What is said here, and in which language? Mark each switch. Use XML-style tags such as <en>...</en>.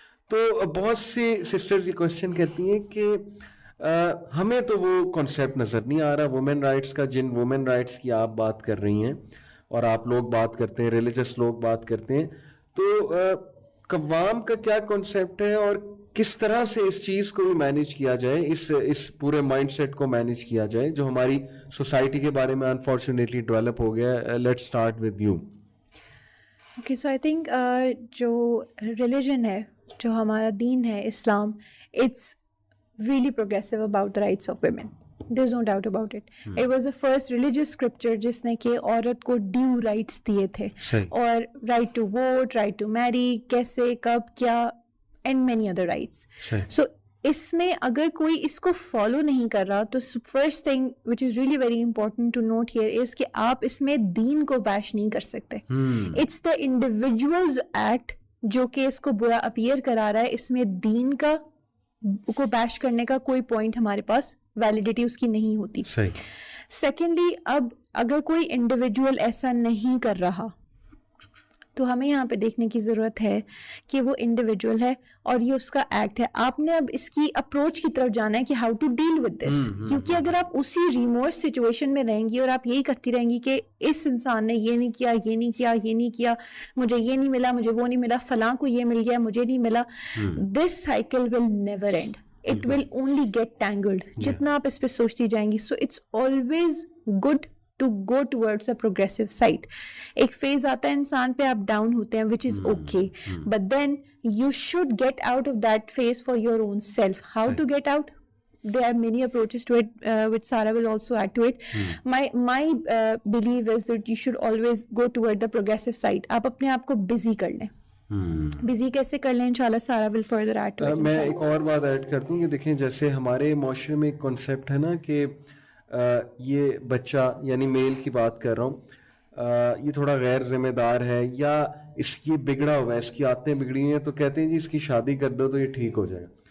<ur>تو بہت سی سسٹرز یہ کوشچن کرتی ہیں کہ ہمیں تو وہ کانسیپٹ نظر نہیں آ رہا وومن رائٹس کا, جن وومن رائٹس کی آپ بات کر رہی ہیں اور آپ لوگ بات کرتے ہیں, ریلیجس لوگ بات کرتے ہیں, تو قوام کا کیا کانسیپٹ ہے اور کس طرح سے اس چیز کو بھی مینیج کیا جائے, اس پورے مائنڈ سیٹ کو مینیج کیا جائے جو ہماری سوسائٹی کے بارے میں انفارچونیٹلی ڈیولپ ہو گیا ہے.</ur> <en>Let's start with you. Okay, so I think</en> <ur>جو ریلیجن ہے, جو ہمارا دین ہے اسلام,</ur> <en>It's really progressive about the rights of women. There's no doubt about it. It was the first religious scripture</en> <ur>جس نے کہ عورت کو</ur> <en>due rights دیے تھے, اور right to vote, right to marry,</en> <ur>کیسے, کب, کیا,</ur> <en>and many other rights.</en> <ur>So اس میں اگر کوئی اس کو فالو نہیں کر رہا تو</ur> <en>first thing which is really very important to note here is</en> <ur>کہ آپ اس میں دین کو بیش نہیں کر سکتے.</ur> <en>It's the individual's act</en> <ur>جو کہ اس کو برا اپیئر کرا رہا ہے, اس میں دین کو بیش کرنے کا کوئی پوائنٹ ہمارے پاس ویلیڈیٹی اس کی نہیں ہوتی. سیکنڈلی, اب اگر کوئی انڈیویجول ایسا نہیں کر رہا تو ہمیں یہاں پہ دیکھنے کی ضرورت ہے کہ وہ انڈیویجول ہے اور یہ اس کا ایکٹ ہے. آپ نے اب اس کی اپروچ کی طرف جانا ہے کہ</ur> <en>how to deal with this,</en> <ur>کیونکہ اگر آپ اسی ریمورس سچویشن میں رہیں گی اور آپ یہی کرتی رہیں گی کہ اس انسان نے یہ نہیں کیا, یہ نہیں کیا, یہ نہیں کیا, مجھے یہ نہیں ملا, مجھے وہ نہیں ملا, فلاں کو یہ مل گیا, مجھے نہیں ملا,</ur> <en>This cycle will never end. It will only get tangled.</en> <ur>جتنا آپ اس پہ سوچتی جائیں گی.</ur> <en>So it's always good to go towards a progressive side.</en> <ur>ایک فیز آتا ہے انسان پہ, آپ ڈاؤن ہوتے ہیں,</ur> <en>which is okay. But then you should get out of that phase for your own self. How to get out? There are many approaches to it, which Sarah will also add to it. My belief is that you should always go toward the progressive side.</en> <ur>آپ اپنے آپ کو busy کر لیں. Busy کیسے کر لیں, انشاءاللہ سارا</ur> <en>Will further add to it.</en> <ur>میں ایک اور بات ایڈ کر دوں کہ دیکھیں جیسے ہمارے معاشرے میں ایک کنسیپٹ ہے نا کہ یہ بچہ, یعنی میل کی بات کر رہا ہوں, یہ تھوڑا غیر ذمہ دار ہے یا اس کی بگڑا ہوا ہے, اس کی عادتیں بگڑی ہیں, تو کہتے ہیں جی اس کی شادی کر دو تو یہ ٹھیک ہو جائے گا.</ur>